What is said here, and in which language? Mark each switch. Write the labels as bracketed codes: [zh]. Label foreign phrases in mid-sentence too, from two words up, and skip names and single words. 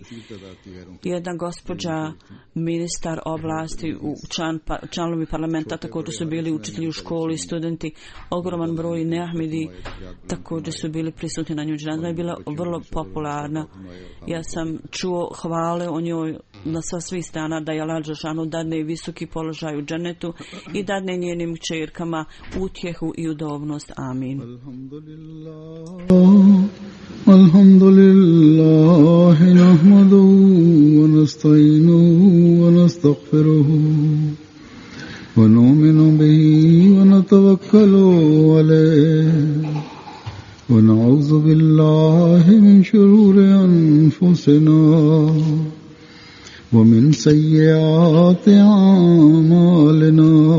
[bs] Jedna gospođa, ministar oblasti, članovi parlamenta, također su bili učitelji u školi, studenti, ogroman broj neahmedi također su bili prisutni na njoj dženazi. Ona je bila vrlo popularna. Ja sam čuo hvale o njoj na svih strana da je Allah dželešanu dadne visoki položaj u džennetu i dadne njenim kćerkama utjehu i udobnost. Amin. [ar] الحمد لله نحمده ونستعينه ونستغفره ونؤمن به ونتوكل عليه ونعوذ بالله من شرور أنفسنا ومن سيئات أعمالنا